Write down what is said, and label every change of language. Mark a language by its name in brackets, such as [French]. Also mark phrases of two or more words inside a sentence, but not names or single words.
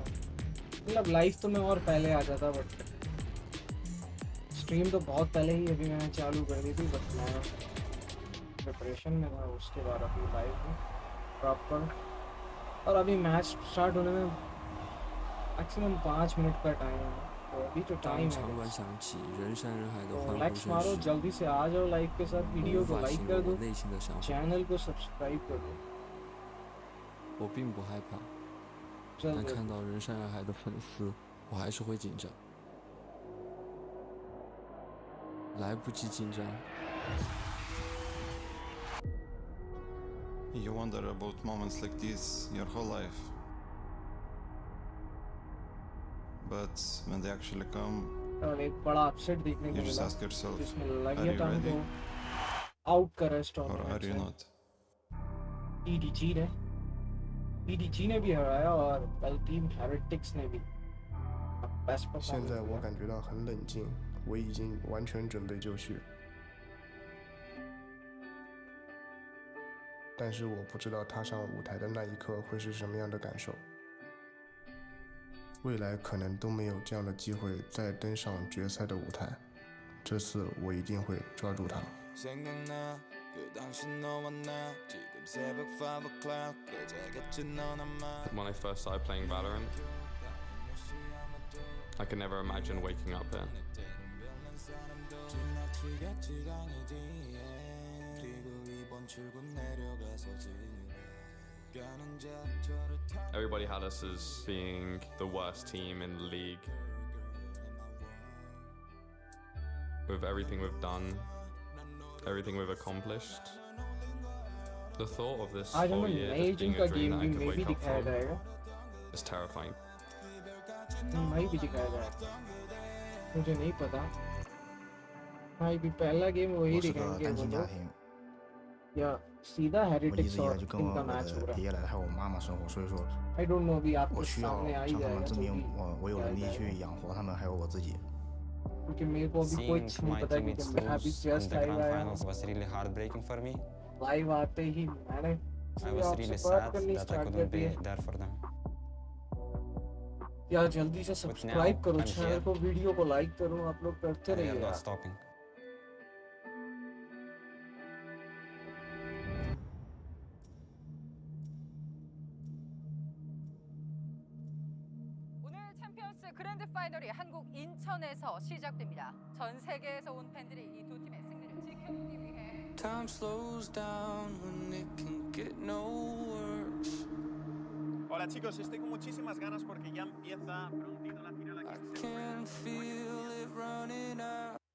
[Hindi] मतलब लाइव तो मैं और पहले आ जाता, बट स्ट्रीम तो बहुत पहले ही अभी मैंने चालू कर दी थी, बट मैं प्रिपरेशन में था, उसके बाद अभी लाइव हूँ प्रॉपर. और अभी मैच स्टार्ट होने में मैक्सिमम 5 मिनट का टाइम है, तो अभी तो [Chinese] 当 [Hindi] टाइम [Chinese] 场 [Hindi] है [Chinese] 馆响起人山人海的 [Hindi] तो [Chinese] 欢呼 [Hindi] लाइक्स [Chinese] 声 [Hindi] मारो [Chinese] 时， [Hindi] जल्दी से आ जाओ लाइक के साथ [Chinese] 我 [Hindi] वीडियो [Chinese] 无 [Hindi] को [Chinese] 法 [Hindi] लाइक [Chinese] 形 [Hindi] कर [Chinese] 容我 [Hindi] दो [Chinese] 内心的想法。 [Hindi] चैनल को सब्सक्राइब कर दो [Chinese] 我并不害怕， [Hindi] चल [Chinese] 但看到人山人海的粉丝，我还是会紧张。来不及紧张。 [English] You wonder about moments like this your whole life. But when they actually come, [Hindi] और एक बड़ा अपसेट देखने को [English] you just [Hindi] मिला [English] ask yourself, [Hindi] जिसमें [English] are [Hindi] लगिया [English] you [Hindi] टाइम [English] ready [Hindi] को आउट कर रहा है [English] or [Hindi] टूर्नामेंट [English] are you [Hindi] से [English] not? [Hindi] EDG ने भी हराया और कल टीम हेरिटिक्स ने भी बेस्ट [Chinese] 现在我 [Hindi] परफॉर्मेंस [Chinese] 感觉到很冷静，我已经完全准备就绪。但是我不知道踏上舞台的那一刻会是什么样的感受。未来可能都没有这样的机会再登上决赛的舞台，这次我一定会抓住它。 [English] When I first started playing Valorant, I could never imagine waking up here. Everybody had us as being the worst team in the league. With everything we've done, everything we've accomplished, the thought of this [Hindi] आज [English] whole [Hindi] हमें [English] year [Hindi] नए [English] just being [Hindi] जिनका [English] a dream [Hindi] गेम [English] that I [Hindi] भी [English] could [Hindi] में भी [English] wake up [Hindi] दिखाया [English] from [Hindi] जाएगा [English] is terrifying. [Hindi] भाई भी दिखाया जाएगा मुझे नहीं पता भाई भी पहला गेम वही [Chinese] 我是个 [Hindi] दिखाएंगे [Chinese] 单 [Hindi] वो [Chinese] 亲家 [Hindi] लोग [Chinese] 庭， [Hindi] या सीधा [Chinese] 我一 [Hindi] हेरिटिक्स [Chinese] 直以来 [Hindi] और [Chinese] 就跟 [Hindi] इनका [Chinese] 我 [Hindi] मैच हो [Chinese] 的 [Hindi] रहा [Chinese] 爷 [Hindi] है [Chinese] 爷奶奶还有我妈妈生活，所以说 [English] I don't know [Hindi] अभी आपके [Chinese] 我需要 [Hindi] सामने आ ही [Chinese] 向他们 [Hindi] जाएगा [Chinese] 证明 [Hindi] जल्दी [Chinese] 我有 [Hindi] आ [Chinese] 能力 [Hindi] जाएगा [Chinese] 去养活他们还有我自己。 [Hindi] क्योंकि मेरे को अभी कुछ [English] Seeing [Hindi] नहीं [English] my [Hindi] पता क्योंकि [English] teammates [Hindi] मैं अभी [English] lose in [Hindi] जस्ट [English] the grand [Hindi] आया [English] finals was really heartbreaking for me. [Hindi] लाइव आते ही मैंने [English] I was [Hindi] आपसे [English] really [Hindi] बात [English] sad [Hindi] करनी [English] that I [Hindi] स्टार्ट कर [English] couldn't [Hindi] दी [English] be there for them. [Hindi] यार जल्दी से [English] now [Hindi] सब्सक्राइब करो [English] I'm [Hindi] चैनल [English] here. [Hindi] को वीडियो को लाइक करो आप लोग करते [English] And we [Hindi] रहिए [English] are not [Hindi] यार [English] stopping. [Korean] 오늘 챔피언스 그랜드 파이널이 한국 인천에서 시작됩니다. 전 세계에서 온 팬들이 이 두 팀의 승리를 지켜보기 위해 [English] Time slows down when it can get no worse. [Spanish] Hola chicos, estoy con muchísimas ganas porque ya empieza prontito la final aquí [English] I [Spanish] en Seoul. [English] can feel it running out.